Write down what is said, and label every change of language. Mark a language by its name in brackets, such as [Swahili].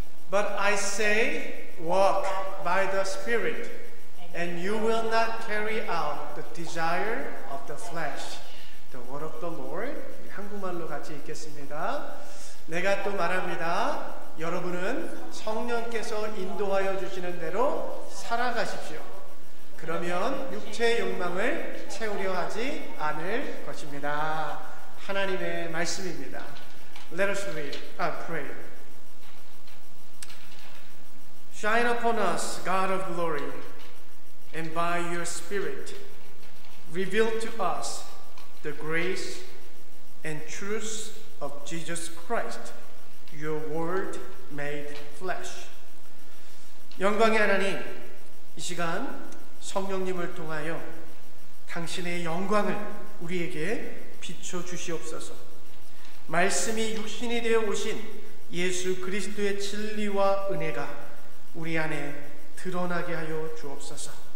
[English] But I say, walk by the Spirit, and you will not carry out the desire of the flesh. The word of the Lord. [Korean] 한국말로 같이 읽겠습니다. 내가 또 말합니다. 여러분은 성령께서 인도하여 주시는 대로 살아가십시오. 그러면 육체의 욕망을 채우려 하지 않을 것입니다. 하나님의 말씀입니다. [English] Let us pray. Shine upon us, God of glory, and by your Spirit, reveal to us the grace and truth of Jesus Christ, your word made flesh. [Korean] 영광의 하나님, 이 시간 성령님을 통하여 당신의 영광을 우리에게 비춰 주시옵소서. 말씀이 육신이 되어 오신 예수 그리스도의 진리와 은혜가 우리 안에 드러나게 하여 주옵소서.